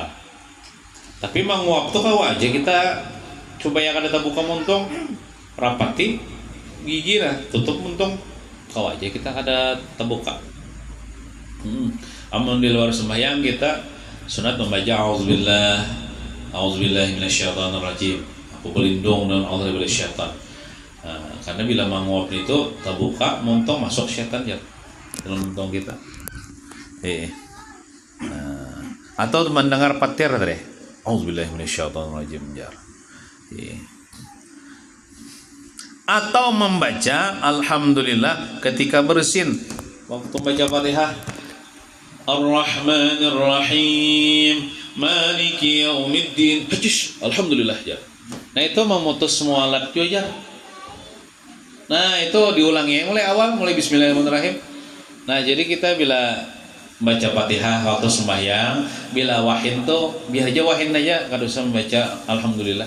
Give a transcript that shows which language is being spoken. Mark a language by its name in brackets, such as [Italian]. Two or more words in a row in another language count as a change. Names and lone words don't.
[Banjar] Tapi menguap tuh kau aja kita coba ya kada terbuka muntung rapati gigi lah tutup muntung kau aja kita kada terbuka. [Indonesian] Amun di luar sembahyang kita sunat membaca [Arabic] أعوذ بالله من الشيطان الرجيم. [Indonesian] Aku berlindung dengan Allah dari syaitan. Karena bila menguap itu terbuka muntung masuk syaitan ya dalam muntung kita. Atau mendengar petir tadi. [Arabic] أعوذ بالله من الشيطان الرجيم [Indonesian] jar. Atau membaca alhamdulillah ketika bersin waktu baca Fatihah. [Arabic] الرحمن الرحيم، مالك يوم الدين. [Indonesian] Hajish, alhamdulillah ya. Nah itu memutus mualat juga. Nah itu diulangi mulai awal, mulai bismillahirrahmanirrahim. [Banjar] Nah jadi kita bila baca Fatihah waktu sembahyang, bila wahin tuh biar aja wahin aja, kada usah membaca alhamdulillah.